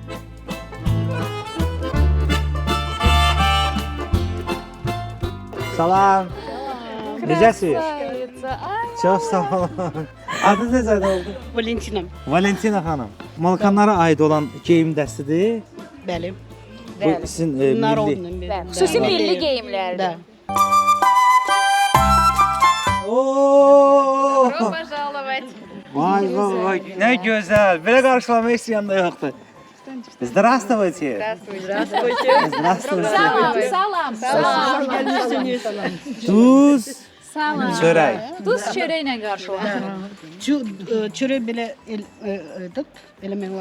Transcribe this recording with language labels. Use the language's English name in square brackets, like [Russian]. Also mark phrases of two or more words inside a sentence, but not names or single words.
[Azerbaijani] Salam. Necəsiz? Çox sağ olun. Adınız necədir oldu? Valentinam. Valentina xanım. Malakanlara aid olan geyim dəstidir. Bəli. Bu sizin milli. [Russian] Narodным. [Azerbaijani] Xüsusi milli geyimlərdir. [Russian] Да. Oo! Пожаловать. [Azerbaijani] Vay vay vay. Nə gözəl. Belə qarşılamaq istəyən də yoxdur. [Russian] Здравствуйте. Здравствуйте. [Azerbaijani] Salam, salam. Duz, Salam. çörək. Duz çörəklə qarşılaşırıq. Çörək belə edib, eləmək lazım.